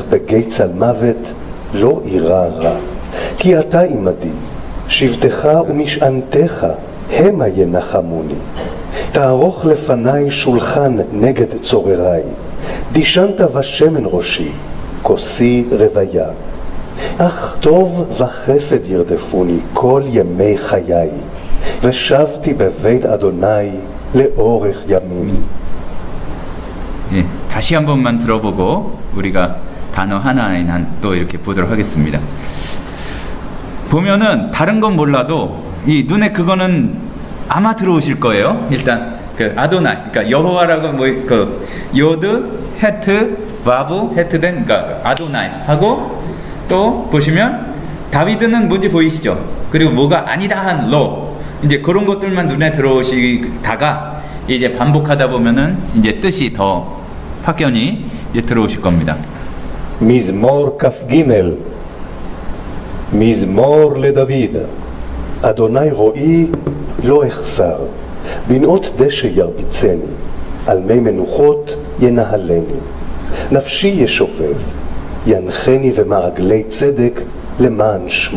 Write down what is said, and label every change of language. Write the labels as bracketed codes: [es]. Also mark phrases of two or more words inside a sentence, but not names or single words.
[he] בגיא צלמוות לא אירא רע כי אתה עמדי שבטך ומשענתך המה ינחמוני תערוך לפניי שולחן נגד צורריי דישנת בשמן ראשי כוסי רוויה אך טוב וחסד ירדפוני כל ימי חיי ושבתי בבית אדוני לאורך ימים. [ko] 예, 다시 한 번만 들어보고 우리가 단어 하나하나 또 이렇게 보도록 하겠습니다. 보면은 다른 건 몰라도 이 눈에 그거는 아마 들어오실 거예요. 일단 그 아도나이, 그러니까 여호와라고 뭐 그 요드, 헤트, 바브, 헤트된 그러니까 아도나이 하고 또 보시면 다비드는 뭔지 보이시죠? 그리고 뭐가 아니다 한 로 이제 그런 것들만 눈에 들어오시다가 이제 반복하다 보면은 이제 뜻이 더 확연히 이제 들어오실 겁니다. [he] מזמור כ"ג מזמור לדוד, אדוני רואי לא אחסר, בנאות דשא ירביצני, על מי מנוחות ינהלני. נפשי ישובב, ינחני במעגלי צדק למען שמו.